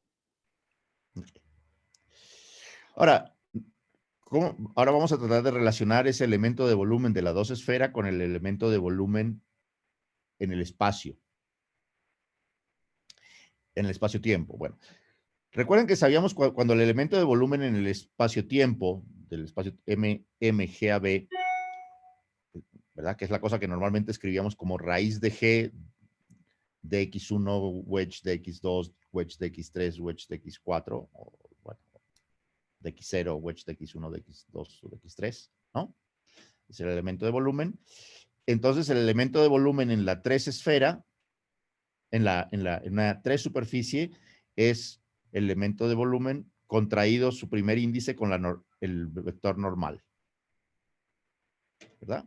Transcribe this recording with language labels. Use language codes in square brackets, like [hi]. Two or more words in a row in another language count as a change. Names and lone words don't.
[es] Ahora, ahora vamos a tratar de relacionar ese elemento de volumen de la dos esfera con el elemento de volumen en el espacio. En el espacio-tiempo. Bueno, recuerden que sabíamos cuando el elemento de volumen en el espacio-tiempo, del espacio MGAB, ¿verdad? Que es la cosa que normalmente escribíamos como raíz de G, dx1, wedge dx2, wedge dx3, wedge dx4, o bueno, dx0, wedge dx1, dx2 o dx3, ¿no? Es el elemento de volumen. Entonces, el elemento de volumen en la 3 esfera, en una 3 superficie, es el elemento de volumen contraído su primer índice con el vector normal. ¿Verdad?